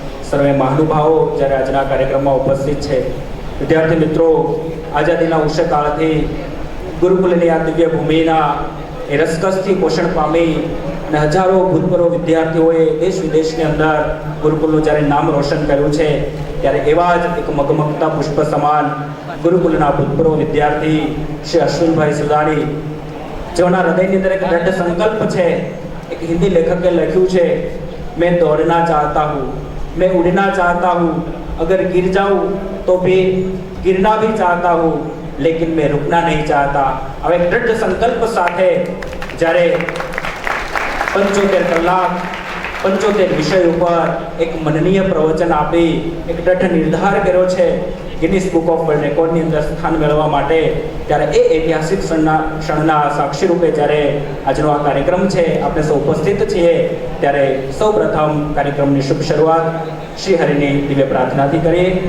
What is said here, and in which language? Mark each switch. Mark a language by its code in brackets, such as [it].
[gu] સર્વે મહાનુભાવો જ્યારે આજના કાર્યક્રમમાં ઉપસ્થિત છે, વિદ્યાર્થી મિત્રો, આઝાદીના ઉષકાળથી ગુરુકુલની આ દિવ્ય ભૂમિના એ રસકસથી પોષણ પામી અને હજારો ભૂતપૂર્વ વિદ્યાર્થીઓએ દેશ વિદેશની અંદર ગુરુકુલનું જ્યારે નામ રોશન કર્યું છે, ત્યારે એવા જ એક મગમગતા પુષ્પ સમાન ગુરુકુલના ભૂતપૂર્વ વિદ્યાર્થી શ્રી અશ્વિનભાઈ સુદાણી, જેઓના હૃદયની અંદર એક દ્રઢ સંકલ્પ છે. એક હિન્દી લેખકે લખ્યું છે, [hi] મેં દોડના ચાહતા હું, मैं उड़ना चाहता हूँ, अगर गिर जाऊँ तो भी गिरना भी चाहता हूँ, लेकिन मैं रुकना नहीं चाहता. [gu] अब एक दृढ़ संकल्प સાથે જ્યારે 75 કલાક 75 વિષય ઉપર એક મનનીય પ્રવચન આપી એક દૃઢ નિર્ધાર કર્યો છે ગિનિસ બુક ઓફ વર્લ્ડ રેકોર્ડની અંદર સ્થાન મેળવવા માટે, ત્યારે એ ઐતિહાસિક ક્ષણના સાક્ષી રૂપે જ્યારે આજનો આ કાર્યક્રમ છે, આપણે સૌ ઉપસ્થિત છીએ, ત્યારે સૌ પ્રથમ કાર્યક્રમની શુભ શરૂઆત શ્રી હરિની દિવ્ય પ્રાર્થનાથી કરીએ.